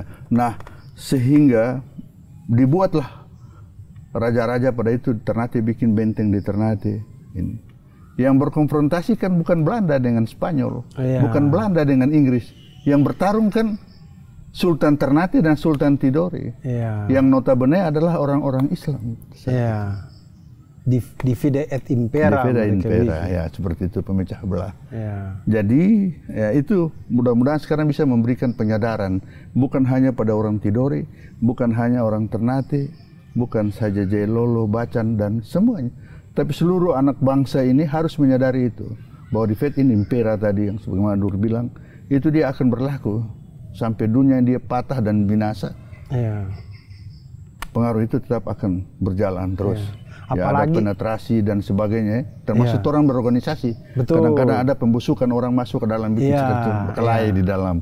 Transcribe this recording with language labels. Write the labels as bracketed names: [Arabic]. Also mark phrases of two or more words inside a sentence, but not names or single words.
[Indonesian] Nah, sehingga dibuatlah raja-raja pada itu Ternate bikin benteng di Ternate ini. Yang berkonfrontasi kan bukan Belanda dengan Spanyol, bukan Belanda dengan Inggris. Yang bertarung kan Sultan Ternate dan Sultan Tidore. Yang notabene adalah orang-orang Islam. [Latin] Divide et impera. Divide et impera, [Indonesian] ya seperti itu, pemecah belah. Jadi ya itu mudah-mudahan sekarang bisa memberikan penyadaran bukan hanya pada orang Tidore, bukan hanya orang Ternate, bukan saja Jailolo, Bacan dan semuanya, tapi seluruh anak bangsa ini harus menyadari itu bahwa [Latin] divide et impera [Indonesian] tadi yang sebagaimana Dur bilang itu dia akan berlaku sampai dunia dia patah dan binasa. Pengaruh itu tetap akan berjalan terus. Ya, apalagi ada penetrasi dan sebagainya, termasuk orang berorganisasi. Kadang-kadang ada pembusukan orang masuk ke dalam bikin berkelahi di dalam.